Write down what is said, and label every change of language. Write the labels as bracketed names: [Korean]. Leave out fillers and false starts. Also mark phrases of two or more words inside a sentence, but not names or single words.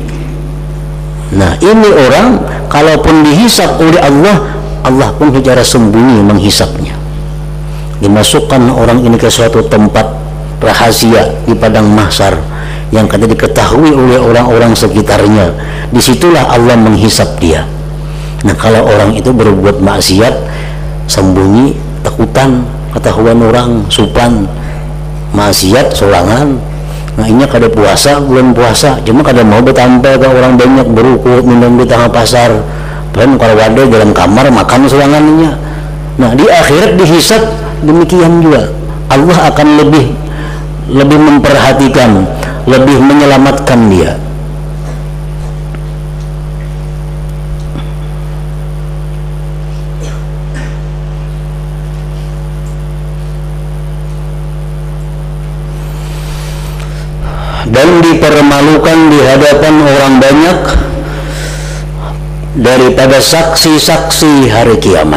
[Indonesian] Nah, ini orang kalaupun dihisap oleh Allah, Allah pun secara sembunyi menghisapnya. Dimasukkan orang ini ke suatu tempat rahasia di padang mahsyar yang kada diketahui oleh orang-orang sekitarnya. Disitulah Allah menghisap dia. Nah, kalau orang itu berbuat maksiat sembunyi, [Banjar] takutan ketahuan orang, supan maksiat sorangan. Nah, ini kada puasa, bulan puasa cuma kada mau bertampil ke orang banyak, berukut minum di tengah pasar, padahal kalau wadah dalam kamar makan sorangannya. [Indonesian] Nah, di akhirat dihisap demikian juga. Allah akan lebih memperhatikan, lebih menyelamatkan dia. Dan dipermalukan di hadapan orang banyak daripada saksi-saksi hari kiamat.